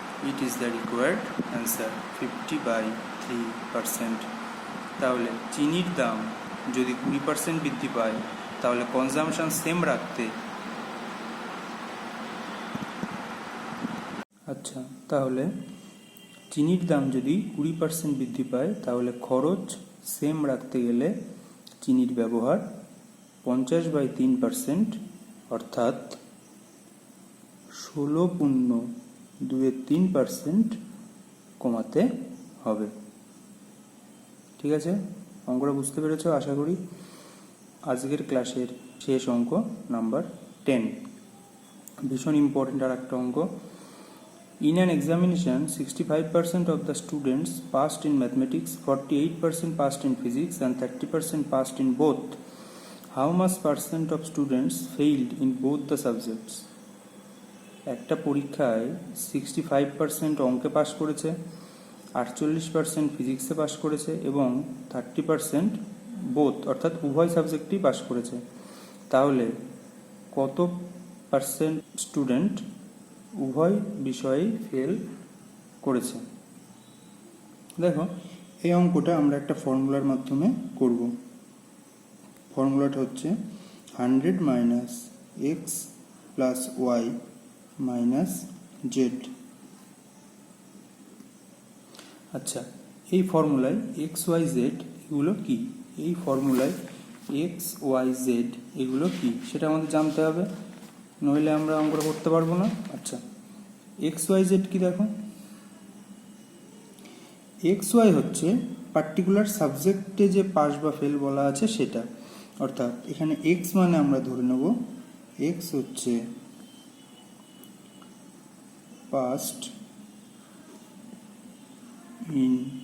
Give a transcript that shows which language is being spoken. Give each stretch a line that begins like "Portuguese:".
English: It is the required answer, 50/3%.
Bangla: তাহলে চিনির দাম যদি 20% বৃদ্ধি পায়, তাহলে কনজামশন সেম রাখতে তাহলে চিনির দাম যদি 20% বৃদ্ধি পায়, তাহলে খরচ সেম রাখতে গেলে চিনির ব্যবহার 50/3%, অর্থাৎ 16.23% কমাতে হবে। ঠিক আছে, অঙ্কটা বুঝতে পেরেছ আশা করি। আজকের ক্লাসের শেষ অঙ্ক নাম্বার 10, ভীষণ ইম্পর্টেন্ট আর একটা অঙ্ক।
English: In an examination, 65% of the students passed in mathematics, 48% passed in physics, and 30% passed in both. How much percent of students failed in both the subjects?
Bangla: একটা পরীক্ষায় 65% অঙ্কে পাশ করেছে, 48% ফিজিক্সে পাশ করেছে এবং 30% বোথ অর্থাৎ উভয় সাবজেক্টেই পাশ করেছে। তাহলে কত পার্সেন্ট স্টুডেন্ট উভয় বিষয়েই ফেল করেছে? দেখো, এই অঙ্কটা আমরা একটা ফর্মুলার মাধ্যমে করব। ফর্মুলাটা হচ্ছে 100 - x + y - z। আচ্ছা, এই ফর্মুলায় এক্স ওয়াই জেড এগুলো কি? এই ফর্মুলায় এক্স ওয়াই জেড এগুলো কি সেটা আমাদের জানতে হবে, নইলে আমরা অঙ্কটা করতে পারবো না। আচ্ছা, এক্স ওয়াই জেড কি? দেখো, এক্স ওয়াই হচ্ছে পার্টিকুলার সাবজেক্টে যে পাস বা ফেল বলা আছে সেটা, অর্থাৎ এখানে এক্স মানে আমরা ধরে নেব এক্স হচ্ছে পাস্ট ইন